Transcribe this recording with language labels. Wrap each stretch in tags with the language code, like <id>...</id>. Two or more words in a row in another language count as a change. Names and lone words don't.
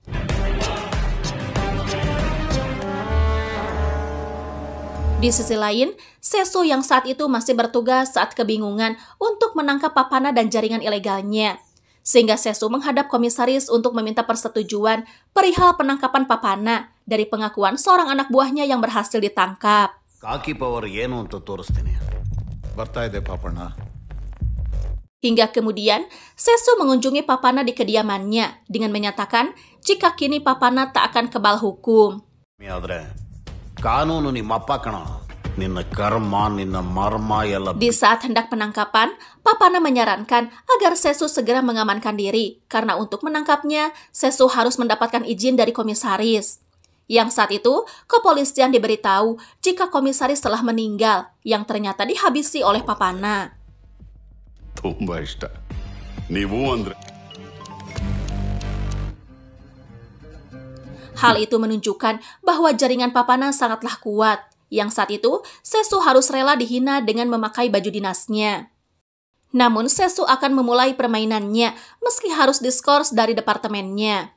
<id>Di sisi lain, Sesu yang saat itu masih bertugas saat kebingungan untuk menangkap Papana dan jaringan ilegalnya. Sehingga Sesu menghadap komisaris untuk meminta persetujuan perihal penangkapan Papana dari pengakuan seorang anak buahnya yang berhasil ditangkap.</id> <en>Kaki power</en> <kn>ಏನು ಅಂತ ತೋರಿಸ್ತೀನಿ ಬರ್ತಾ ಇದೆ ಪಾಪಣ್ಣ</kn> <id>Hingga kemudian, Sesu mengunjungi Papana di kediamannya dengan menyatakan jika kini Papana tak akan kebal hukum.</id> <kn>ಆದ್ರೆ ಕಾನೂನು ನಿಮ್ಮ ಅಪ್ಪ ಕಣ ನಿನ್ನ ಕರ್ಮ ನಿನ್ನ ಮರ್ಮ ಎಲ್ಲ</kn> <id>Di saat hendak penangkapan, Papana menyarankan agar Sesu segera mengamankan diri karena untuk menangkapnya, Sesu harus mendapatkan izin dari komisaris. Yang saat itu, kepolisian diberitahu jika komisaris telah meninggal yang ternyata dihabisi oleh Papana.</id> <kn>ತುಂಬಾ ಇಷ್ಟ ನೀವು ಅಂದ್ರೆ</kn> <id>Hal itu menunjukkan bahwa jaringan Papana sangatlah kuat, yang saat itu Sesu harus rela dihina dengan memakai baju dinasnya. Namun Sesu akan memulai permainannya meski harus diskors dari departemennya.</id>